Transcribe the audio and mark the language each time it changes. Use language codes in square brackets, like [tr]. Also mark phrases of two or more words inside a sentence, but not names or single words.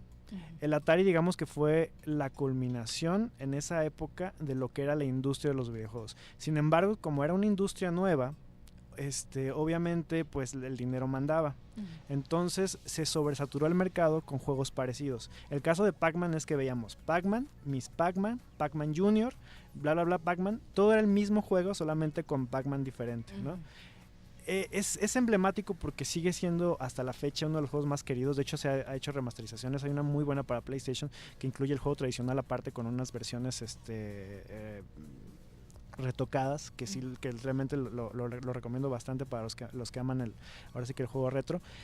[es] El Atari, digamos que fue la culminación en esa época de lo que era la industria de los videojuegos. Sin embargo, como era una industria nueva, obviamente pues el dinero mandaba. Entonces se sobresaturó el mercado con juegos parecidos. El caso de Pac-Man es que veíamos Pac-Man, Miss Pac-Man, Pac-Man Jr., bla bla bla Pac-Man, todo era el mismo juego, solamente con Pac-Man diferente, ¿no? Es emblemático porque sigue siendo hasta la fecha uno de los juegos más queridos. De hecho se ha hecho remasterizaciones. Hay una muy buena para PlayStation que incluye el juego tradicional aparte con unas versiones retocadas, que sí, que realmente lo recomiendo bastante para los que aman ahora sí que el juego retro.